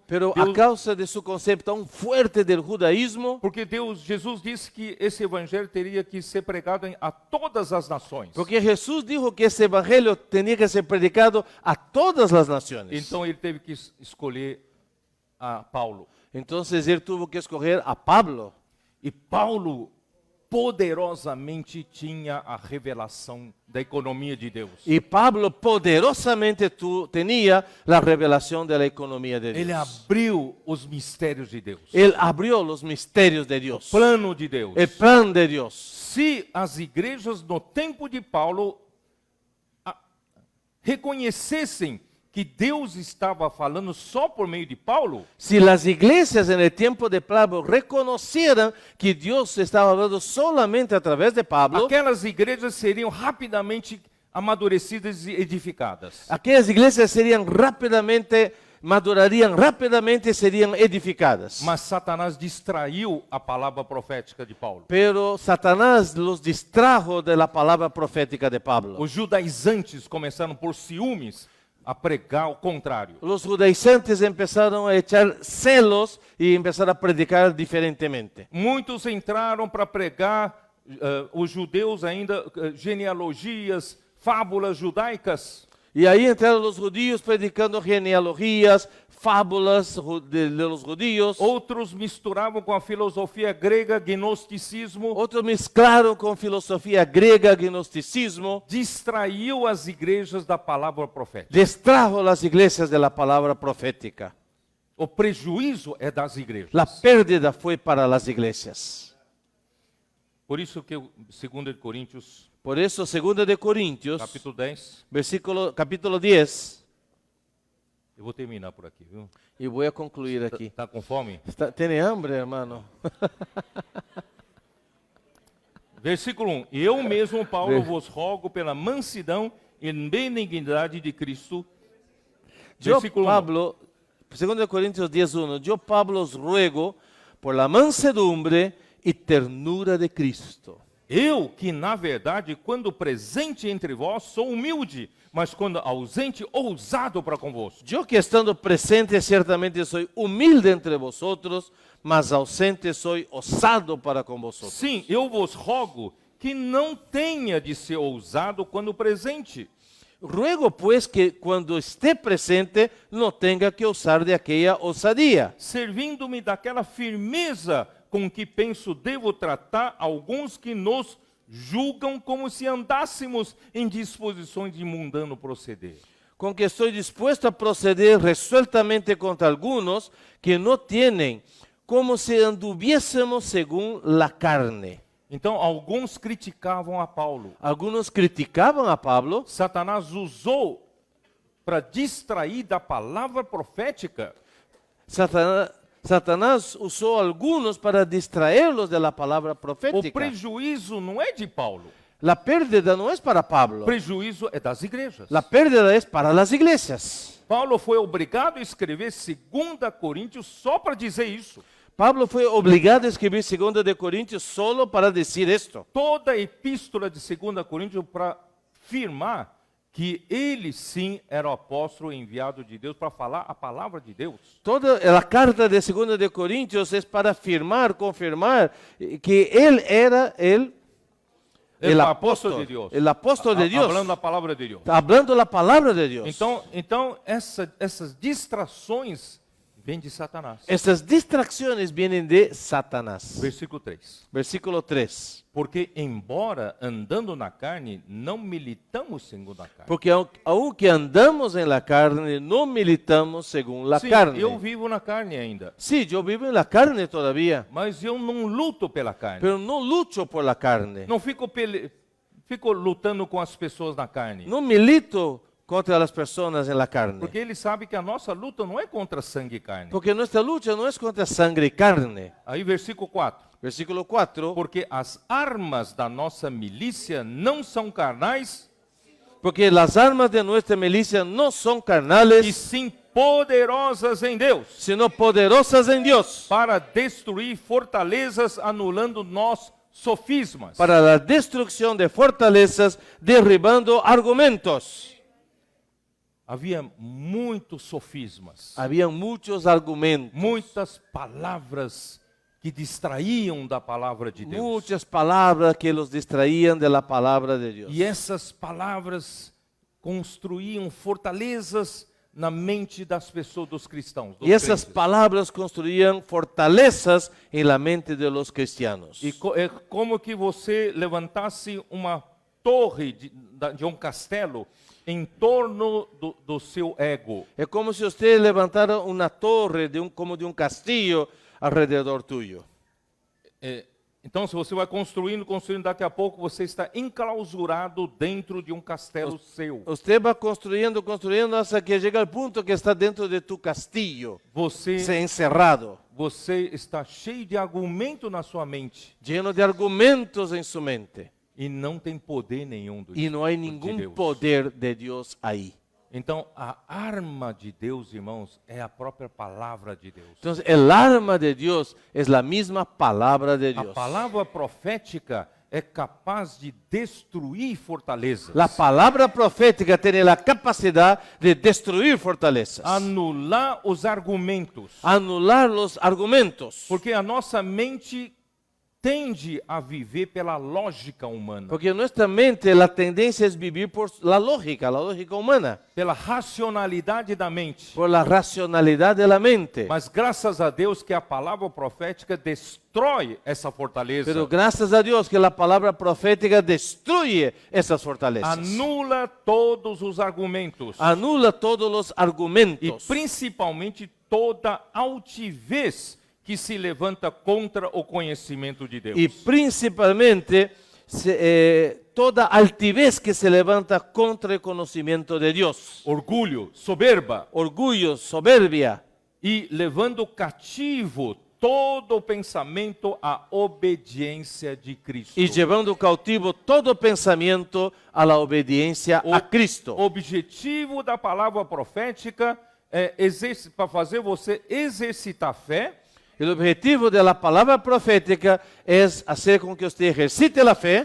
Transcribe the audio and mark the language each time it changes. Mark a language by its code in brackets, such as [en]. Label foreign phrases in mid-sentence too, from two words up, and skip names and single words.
[es] Pero a causa de su concepto tan fuerte del judaísmo, [pt] porque Jesus disse que esse evangelho teria que ser pregado a todas as nações. [es] porque Jesús dijo que ese evangelio tenía que ser predicado a todas las naciones. [pt] Então ele teve que escolher a Paulo. [es] Entonces él tuvo que escoger a Pablo. [pt] E Paulo poderosamente tinha a revelação da economia de Deus. [es] Y Pablo poderosamente tenía la revelación de la economía de [pt] Ele [es] Dios. [pt] abriu os mistérios de Deus. [es] Él abrió los misterios de Dios. [pt] Plano de Deus. [es] El plan de Dios. [pt] Se as igrejas no tempo de Paulo reconhecessem que Deus estava falando só por meio de Paulo, [es] Si las iglesias en el tiempo de Pablo reconocieran que Dios estaba hablando solamente a través de Pablo, [pt] aquelas igrejas seriam rapidamente amadurecidas e edificadas. [es] aquellas iglesias madurarían rápidamente y serían edificadas. [pt] Mas Satanás distraiu a palavra profética de Paulo. [es] Pero Satanás los distrajo de la palabra profética de Pablo. [pt] Os judaizantes começaram por ciúmes a pregar o contrário. [es] Los judaizantes empezaron a echar celos y empezaron a predicar diferentemente. [pt] Muitos entraram para pregar os judeus ainda, genealogias, fábulas judaicas. [es] Y ahí entraron los judíos predicando genealogías, fábulas de los judíos. [pt] Outros misturavam com a filosofia grega, gnosticismo. [es] Otros mezclaron con filosofía griega, gnosticismo. [pt] Distraiu as igrejas da palavra profética. [es] Distrajo las iglesias de la palabra profética. [pt] O prejuízo é das igrejas. [es] La pérdida fue para las iglesias. [pt] Por isso que 2 Coríntios, [es] Por eso, 2 de Corintios, [pt] capítulo 10, [es] capítulo 10, [pt] eu vou terminar por aqui, viu? [es] y voy a concluir aquí. [pt] Tá com fome? [es] ¿Tiene hambre, hermano? [pt] Versículo 1. [es] Eu mesmo, Paulo, vos rogo pela mansidão e benignidade de Cristo. Yo, Versículo 1. Pablo, 2 Corintios 10:1, yo, Pablo, os ruego por la mansedumbre y ternura de Cristo. [pt] Eu, que na verdade, quando presente entre vós, sou humilde, mas quando ausente, ousado para convosco. [es] Yo que estando presente ciertamente soy humilde entre vosotros, mas ausente soy osado para con vosotros. [pt] Sim, eu vos rogo que não tenha de ser ousado quando presente. [es] Ruego pues que cuando esté presente no tenga que usar de aquella osadía, [pt] Servindo-me daquela firmeza com que penso devo tratar alguns que nos julgam como se andássemos em disposições de mundano proceder. [es] con que estoy dispuesto a proceder resueltamente contra algunos que no tienen, como si anduviésemos según la carne. [pt] Então, alguns criticavam a Paulo. [es] Algunos criticaban a Pablo. [pt] Satanás usou para distrair da palavra profética. [es] Satanás usó a algunos para distraerlos de la palabra [pt] O [es] profética. [pt] prejuízo não é de Paulo. [es] La pérdida no es para Pablo. [pt] O prejuízo é das igrejas. [es] La pérdida es para las iglesias. [pt] Paulo foi obrigado a escrever 2 Coríntios só para dizer isso. [es] Pablo fue obligado a escribir 2 de Corintios solo para decir esto. [pt] Toda a epístola de 2 Coríntios para afirmar que ele sim era o apóstolo enviado de Deus para falar a palavra de Deus. [es] Toda la carta de 2 de Corintios es para afirmar, confirmar que él era el apóstol [pt] de Deus. [es] El apóstol de Dios. [pt] Falando a palavra de Deus. [es] Hablando la palabra de Dios. [pt] Então essas distrações vêm de Satanás. [es] Estas distracciones vienen de Satanás. [pt] Versículo 3. [es] Versículo 3. [pt] Porque embora andando na carne, não militamos segundo a carne. [es] Porque aunque andamos en la carne, no militamos según la [pt] Sim, [es] carne. [pt] eu vivo na carne ainda, [es] Sí, yo vivo en la carne todavía, [pt] mas eu não luto pela carne. [es] pero no lucho por la carne. [pt] Não fico lutando com as pessoas na carne. [es] No milito contra las personas en la carne. [pt] Porque ele sabe que a nossa luta não é contra sangue e carne. [es] Porque nuestra lucha no es contra sangre y carne. [pt] Aí versículo 4. [es] Versículo 4. [pt] Porque as armas da nossa milícia não são carnais, [es] Porque las armas de nuestra milicia no son [pt] e [es] carnales, [pt] sim poderosas em Deus, [es] sino poderosas en Dios, [pt] para destruir fortalezas, anulando nós sofismas. [es] para la destrucción de fortalezas, derribando argumentos. [pt] Havia muitos sofismas, [es] Habían muchos argumentos, [pt] muitas palavras que distraíam da palavra de Deus. [es] muchas palabras que los distraían de la palabra de Dios. [pt] E essas palavras construíam fortalezas na mente das pessoas, dos cristãos. Dos [es] Y esas [pt] crentes. [es] palabras construían fortalezas en la mente de los cristianos. [pt] É como que você levantasse uma torre de um castelo em torno do seu ego. [es] Es como si usted levantara una torre como de un castillo alrededor tuyo. [pt] Então, se você vai construindo, daqui a pouco você está enclausurado dentro de um castelo seu. [es] Usted va construyendo hasta que llega al punto que está dentro de tu castillo, encerrado, [pt] Você está cheio de argumento na sua mente [es] lleno de argumentos en su mente. [pt] e não tem poder nenhum do [es] Y no hay [pt] de [es] ningún [pt] Deus. [es] poder de Dios ahí. [pt] Então, a arma de Deus, irmãos, é a própria palavra de Deus. [es] Entonces, el arma de Dios es la misma palabra de [pt] A [es] Dios. [pt] palavra profética é capaz de destruir fortalezas, [es] La palabra profética tiene la capacidad de destruir fortalezas, [pt] anular os argumentos, [es] anular los argumentos. [pt] porque a nossa mente tende a viver pela lógica humana, [es] Porque nuestra mente, la tendencia es vivir por la lógica humana, [pt] pela racionalidade da mente. [es] por la racionalidad de la mente. [pt] Mas graças a Deus que a palavra profética destrói essa fortaleza. [es] Pero gracias a Dios que la palabra profética destruye esas fortalezas. [pt] Anula todos os argumentos. [es] Anula todos los [pt] E [es] argumentos. [pt] principalmente toda altivez que se levanta contra o conhecimento de Deus. [es] Y principalmente toda altivez que se levanta contra el conocimiento de Dios. [pt] Orgulho, soberba [es] Orgullo, soberbia. [pt] e levando cativo todo o pensamento à obediência de Cristo. [es] Y llevando cautivo todo pensamiento a la obediencia a Cristo. [pt] O objetivo da palavra profética é para fazer você exercitar fé, [es] El objetivo de la palabra profética es hacer con que usted ejercite la fe,